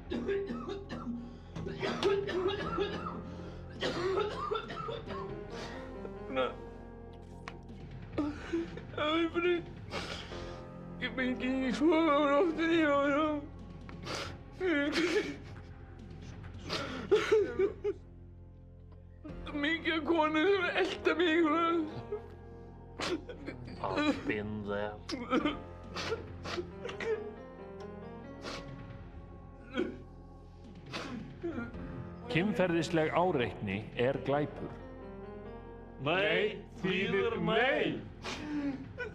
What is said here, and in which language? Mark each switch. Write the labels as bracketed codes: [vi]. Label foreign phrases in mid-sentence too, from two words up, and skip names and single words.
[is] Ég fengi ekki sofa á nóttunni og mikið af konum sem elta mig. [en] I've been there. [is] Kynferðisleg áreitni er glæpur. Nei þýðir nei.